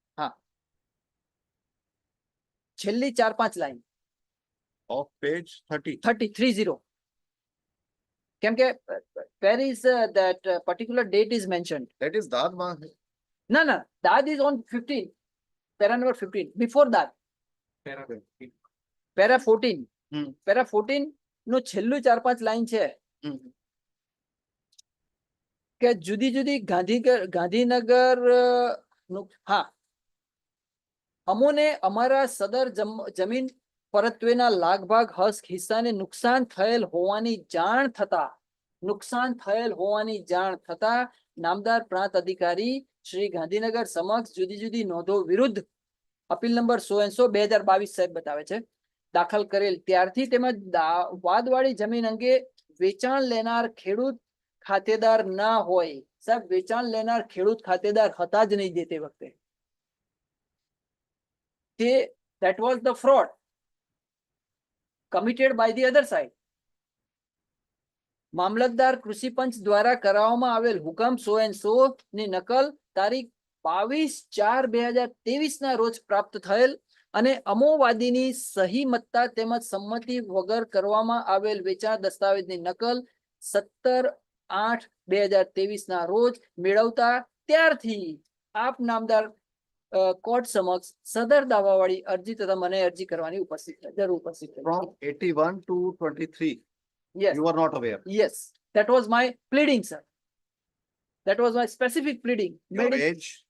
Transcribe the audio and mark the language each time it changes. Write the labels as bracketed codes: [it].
[gu] હા છેલ્લી 4-5 line [en] Of page 30. 30. [gu] કેમ કે [en] where is that particular date is mentioned? That is Dad Ma. No, that is on 15, para number 15. Before that, para 14. [gu] Para 14 નો છેલ્લું 4-5 line છે કે જુદી જુદી ગાંધીનગર હા અમોને અમારા સદર જમીન પરત્વેના લાગભાગ હસ્ક હિસ્સાને નુકસાન થયેલ હોવાની જાણ થતા નામદાર પ્રાંત અધિકારી શ્રી ગાંધીનગર સમક્ષ જુદી જુદી નોંધો વિરુદ્ધ અપીલ નંબર 100/2022 સાહેબ બતાવે છે દાખલ કરેલ ત્યારથી તેમજ વાદવાળી જમીન અંગે વેચાણ લેનાર ખેડૂત ખાતેદાર ના હોય. સાહેબ વેચાણ લેનાર ખેડૂત ખાતેદાર હતા જ નહીં તે વખતે. [en] That was the fraud committed by the other side. [gu] મામલતદાર કૃષિ પંચ દ્વારા કરાવવામાં આવેલ હુકમ 100 ની નકલ તારીખ 22/4/2023 ના રોજ પ્રાપ્ત થયેલ અને અમોવાદીની સહી મત્તા તેમજ સંમતિ વગર કરવામાં આવેલ વેચાણ દસ્તાવેજની નકલ 17/8/2023 ના રોજ મેળવતા ત્યારથી આપ નામદાર કોર્ટ સમક્ષ સદર દાવાવાળી અરજી તથા મને અરજી કરવાની જરૂર ઉપસ્થિત થઈ. [en] From 81 to 23. Yes. You were not aware. Yes, that was my pleading, sir. That was my specific pleading. Your Made it- age,